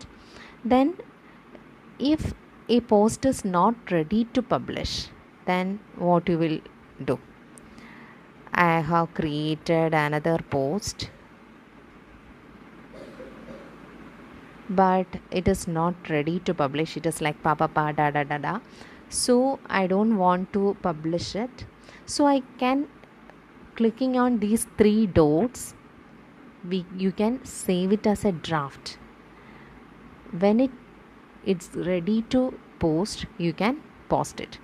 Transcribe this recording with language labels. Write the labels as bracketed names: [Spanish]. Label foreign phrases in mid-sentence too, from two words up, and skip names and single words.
[English] Then if a post is not ready to publish, then what you will do? I have created another post, but it is not ready to publish. It is like pa pa pa da da da da. So I don't want to publish it. So I can, clicking on these 3 dots, you can save it as a draft. When it's ready to post, you can post it.